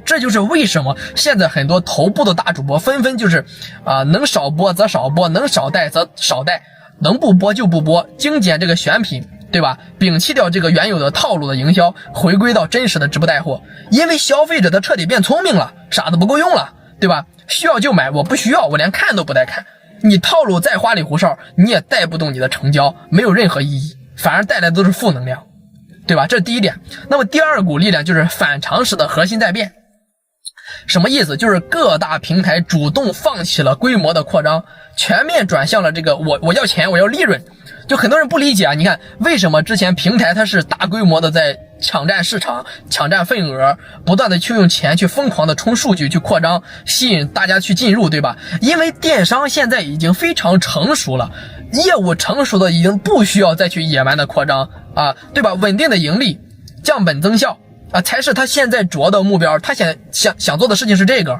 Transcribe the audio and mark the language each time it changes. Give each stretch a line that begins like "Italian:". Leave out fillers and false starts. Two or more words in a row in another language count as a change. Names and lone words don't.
Chinese: 這就是為什麼現在很多頭部的大主播紛紛就是能少播則少播，能少帶則少帶，能不播就不播，精簡這個選品，對吧？摒棄掉這個原有的套路的營銷，回歸到真實的直播帶貨。因為消費者他徹底變聰明了，傻子不夠用了，對吧？需要就買，我不需要我連看都不帶看。你套路再花里胡哨，你也帶不動你的成交，沒有任何意義，反而帶來的都是負能量，對吧？這是第一點。那麼第二股力量就是反常識的核心在變。什麼意思？就是各大平台主動放棄了規模的擴張，全面轉向了這個我要錢，我要利潤。就很多人不理解你看為什麼之前平台它是大規模的在搶佔市場，搶佔份額，不斷的去用錢去瘋狂的衝數據去擴張，吸引大家去進入，對吧？因為電商現在已經非常成熟了，業務成熟的已經不需要再去野蠻的擴張對吧？穩定的盈利，降本增效才是他現在主要的目標。他想做的事情是這個。